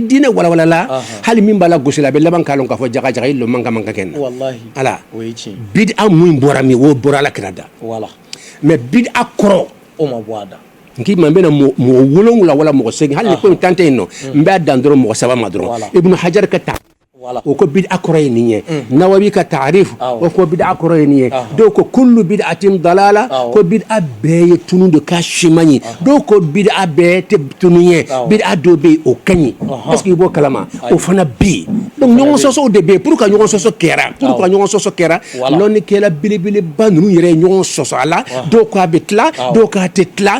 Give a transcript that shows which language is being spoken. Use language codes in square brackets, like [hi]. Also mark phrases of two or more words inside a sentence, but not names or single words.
[bm] diinɛ walawalala hali min b'a la gosi la a bɛ laban k'a lɔn k'a fɔ jaga i lɔ man ka kɛ na ala bid'a mun bɔra min o bɔra ala kɛra da mais bid'a kɔrɔ o ma bɔ a da nki man bɛna mɔgɔ wolonwula wala mɔgɔ segin hali ni ko in tan tɛ yen nɔ n b'a dan dɔrɔn mɔgɔ saba ma dɔrɔn ibnu hajar ka ta o ko bid'a kɔrɔ ye nin ye nawawi ka ta'rif o ko bid'a kɔrɔ ye nin ye dɔw ko [ar] كل بدعة ضلالة [bm] ko bid'a bɛɛ ye tunu de ka siman ye dɔw ko bid'a bɛɛ tɛ tunu ye bid'a dɔ bɛ yen o ka ɲi [fr] est-ce que [bm] i b'o kalama o fana bɛ yen donc ɲɔgɔn sɔsɔw de bɛ yen [fr] pour que [bm] ɲɔgɔn sɔsɔ kɛra lɔnnikɛla belebeleba ninnu yɛrɛ ye ɲɔgɔn sɔsɔ a la dɔw ko a bɛ tila dɔw ko a tɛ tila